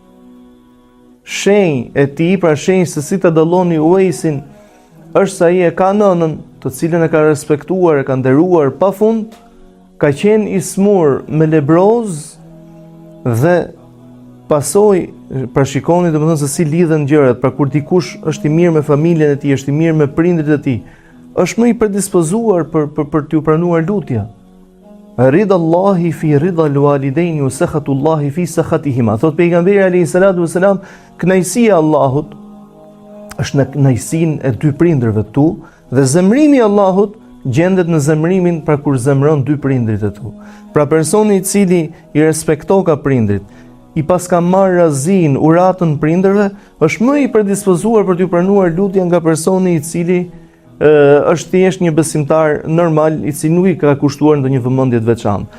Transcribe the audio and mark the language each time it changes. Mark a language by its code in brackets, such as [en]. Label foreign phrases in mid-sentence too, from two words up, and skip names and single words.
[sq] Shenjë e tij, pra shenjë se si të dalloni Uwaisin, është se ai e ka nënën, të cilën e ka respektuar, e ka nderuar pafund, ka qenë i smur me lebroz dhe pasoj, pra shikoni domethënë se si lidhen gjërat, pra kur dikush është i mirë me familjen e tij, është i mirë me prindrit e tij, është më i predispozuar për t'u pranuar lutja. [ar] رضا الله في رضا الوالدين وسخط الله في سخطهما. [sq] Thot pejgamberi [ar] عليه الصلاة والسلام, [sq] kënaqësia e Allahut është në kënaqësinë e dy prindërve tu, dhe zemrimi i Allahut gjendet në zemrimin pra kur zemron dy prindrit e tu. Pra personi i cili i respekton ka prindrit, i pas ka marrë razin, uratën prindërve, është më i predispozuar për t'u pranuar lutja nga personi i cili është thjesht një besimtar normal, i cili nuk i ka kushtuar ndonjë vëmendje të veçantë.